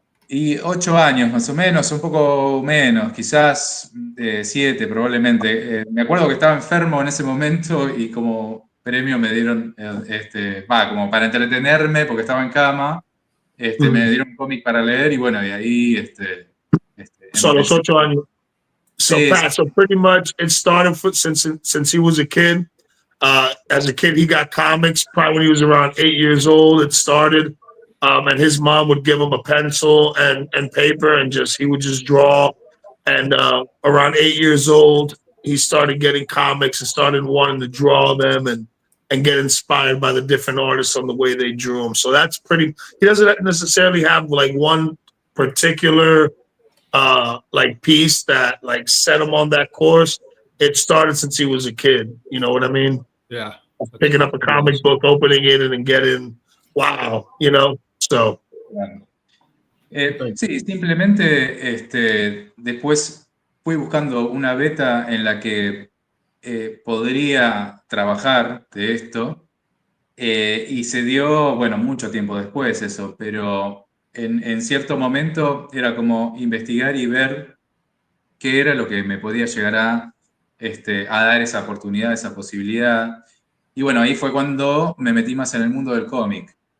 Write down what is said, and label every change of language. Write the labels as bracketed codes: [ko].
[es] Y 8 años más o menos, un poco menos, quizás 7 probablemente. Me acuerdo que estaba enfermo en ese momento y como premio me dieron, como para entretenerme porque estaba en cama, me dieron un cómic para leer y bueno, y ahí... So, a los 8 años. [en] So, Pat, so pretty much it started since he was a kid. As a kid, he got comics probably when he was around 8 years old. It started, and his mom would give him a pencil and paper, and he would just draw. And around 8 years old, he started getting comics and started wanting to draw them and get inspired by the different artists on the way they drew them. So that's pretty. He doesn't necessarily have like one particular like piece that like set him on that course. It started since he was a kid. You know what I mean? Yeah. Picking up a comic book, opening it, and getting, wow, you know? So. [es] Sí, simplemente después fui buscando una beta en la que podría trabajar de esto y se dio, bueno, mucho tiempo después eso, pero en cierto momento era como investigar y ver qué era lo que me podía llegar a dar esa oportunidad, esa posibilidad. Y bueno, ahí fue cuando me metí más en el mundo del cómic.